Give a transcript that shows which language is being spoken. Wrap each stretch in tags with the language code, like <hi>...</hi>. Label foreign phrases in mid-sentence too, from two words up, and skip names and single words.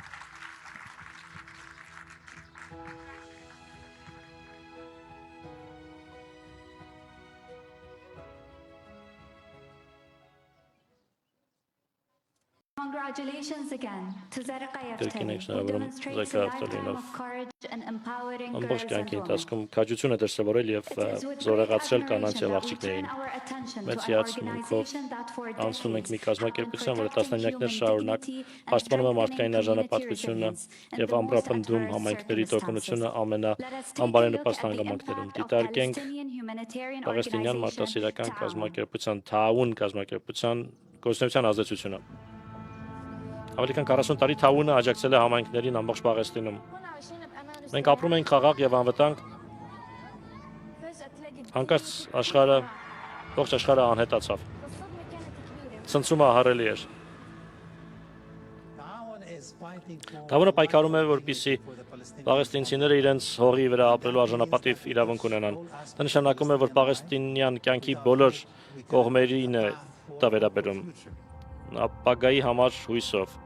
<en>Congratulations again to Zarqa</en> <hy>Կրկին</hy> <en>Yaftali,</en> <hy>եք</hy> <en>who</en> <hy>շնորհավորում</hy> <en>demonstrates a</en> <hy>Զարկա</hy> <en>lifetime</en> <hy>Յաֆթալիին,</hy> <en>of courage and empowering</en> <hy>ամբողջ</hy> <en>girls and</en> <hy>կյանքի</hy> <en>women.</en> <hy>ընթացքում քաջություն է դրսևորել եւ</hy> <en>It is with great</en> <hy>զորեղացրել կանանց</hy> <en>admiration</en> <hy>եւ</hy> <en>that we</en> <hy>աղջիկներին։</hy> <en>turn our attention to</en> <hy>Մեծ</hy> <en>an</en> <hy>հիացմունքով</hy> <en>organization that for</en> <hy>անցնում ենք մի</hy> <en>decades</en> <hy>կազմակերպության, որը</hy> <en>have been</en> <hy>տասնամյակներ</hy> <en>protecting</en> <hy>շարունակ</hy> <en>human dignity and</en> <hy>պաշտպանում է</hy> <en>strengthening</en> <hy>մարդկային</hy> <en>community</en> <hy>արժանապատվությունը</hy> <en>resilience in</en> <hy>եւ</hy> <en>the most</en> <hy>ամրապնդում</hy> <en>adverse</en> <hy>համայնքների տոկունությունը</hy> <en>circumstances. Let us take a look</en> <hy>ամենաանբարենպաստ</hy> <en>at the</en> <hy>հանգամանքներում։</hy> <en>impact of</en> <hy>Դիտարկենք</hy> <en>Palestinian humanitarian</en> <hy>Պաղեստինյան</hy> <en>organization</en> <hy>մարդասիրական</hy> <en>Ta'awun.</en> <hy>կազմակերպության Թաուն կազմակերպության գործունեության ազդեցությունը։ Ավելի քան 40 տարի Թաունը աջակցել է համայնքներին ամբողջ Պաղեստինում։ Մենք ապրում ենք խաղաղ եւ անվտանգ, հանկարծ ողջ աշխարհը անհետացավ։ Ցնցումը ահռելի էր։ Թաունը պայքարում է, որպեսզի պաղեստինցիները իրենց հողի վրա ապրելու արժանապատիվ իրավունք ունենան։ Դա նշանակում է, որ պաղեստինյան կյանքի բոլոր կողմերին է դա վերաբերում։ Ապագայի համար հույսով։</hy>